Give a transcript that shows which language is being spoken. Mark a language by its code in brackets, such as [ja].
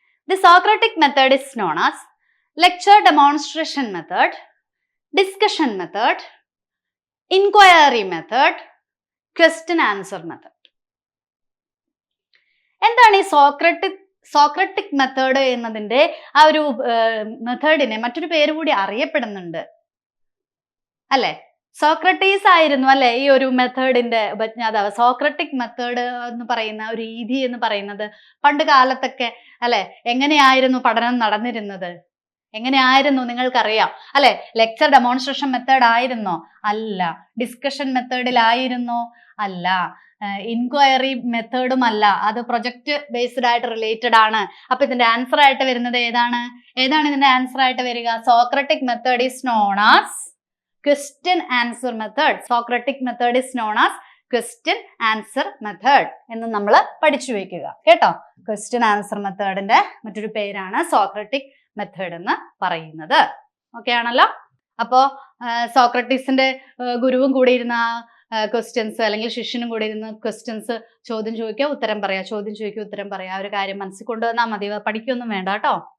[en] The Socratic method is known as lecture demonstration method, discussion method, inquiry method, question answer method. [ml] എന്താണ് ഈ Socratic method എന്നതിന്റെ ആ ഒരു മെത്തേഡിനെ മറ്റൊരു പേര് കൂടി അറിയപ്പെടുന്നുണ്ട് അല്ലെ. സോക്രട്ടീസ് ആയിരുന്നു അല്ലെ ഈ ഒരു മെത്തേഡിന്റെ ഉപജ്ഞാതാവ്. സോക്രട്ടിക് മെത്തേഡ് എന്ന് പറയുന്ന ഒരു രീതി എന്ന് പറയുന്നത് പണ്ട് കാലത്തൊക്കെ അല്ലെ എങ്ങനെയായിരുന്നു പഠനം നടന്നിരുന്നത്? എങ്ങനെയായിരുന്നു നിങ്ങൾക്കറിയാം അല്ലെ. ലെക്ചർ ഡെമോൺസ്ട്രേഷൻ മെത്തേഡ് ആയിരുന്നോ? അല്ല. ഡിസ്കഷൻ മെത്തേഡിലായിരുന്നോ? അല്ല. ഇൻക്വയറി മെത്തേഡും അല്ല. അത് പ്രൊജക്ട് ബേസ്ഡ് ആയിട്ട് റിലേറ്റഡ് ആണ്. അപ്പൊ ഇതിന്റെ ആൻസർ ആയിട്ട് വരുന്നത് ഏതാണ് ഇതിന്റെ ആൻസർ ആയിട്ട് വരിക? [en] Socratic method is known as question answer method. Socratic method is known as question answer method [ml] എന്ന് നമ്മൾ പഠിച്ചു വെക്കുക കേട്ടോ. question answer മെത്തേഡിന്റെ മറ്റൊരു പേരാണ് സോക്രട്ടിക് മെത്തേഡ് എന്ന് പറയുന്നത്. ഓക്കെ ആണല്ലോ. അപ്പോ സോക്രട്ടീസിന്റെ ഗുരുവും കൂടി ഇരുന്ന ക്വസ്റ്റ്യൻസ് അല്ലെങ്കിൽ ശിഷ്യനും കൂടി ഇരുന്ന് ക്വസ്റ്റ്യൻസ് ചോദ്യം ചോദിക്കുക ഉത്തരം പറയാ, ചോദ്യം ചോദിക്കുക ഉത്തരം പറയാ, ഒരു കാര്യം മനസ്സിൽ കൊണ്ടുവന്നാൽ മതി, പഠിക്കൊന്നും വേണ്ട കേട്ടോ.